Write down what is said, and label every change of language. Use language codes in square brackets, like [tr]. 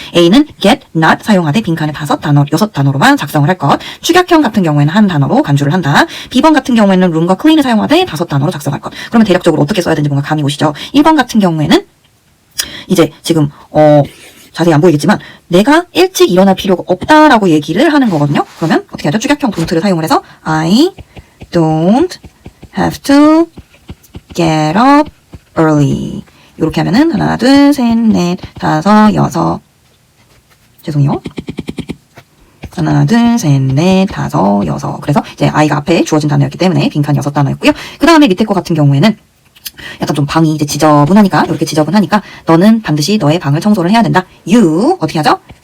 [ko] A는 get, not 사용하되 빈칸에 6단어로만 작성을 할 것. 축약형 같은 경우에는 한 단어로 간주를 한다. B번 같은 경우에는 room과 clean을 사용하되 5단어로 작성할 것. 그러면 대략적으로 어떻게 써야 되는지 뭔가 감이 오시죠? 1번 같은 경우에는 이제 지금 자세히 안 보이겠지만 내가 일찍 일어날 필요가 없다라고 얘기를 하는 거거든요. 그러면 어떻게 하죠? 축약형 don't를 사용을 해서 [en] I don't have to get up early. [ko] 이렇게 하면은 하나, 둘, 셋, 넷, 다섯, 여섯. 죄송해요. 하나, 둘, 셋, 넷, 다섯, 여섯. 그래서 이제 I가 앞에 주어진 단어였기 때문에 빈칸 6단어였고요. 그 다음에 밑에 거 같은 경우에는 약간 좀 방이 이제 지저분하니까, 이렇게 지저분하니까 너는 반드시 너의 방을 청소를 해야 된다. You, 어떻게 하죠?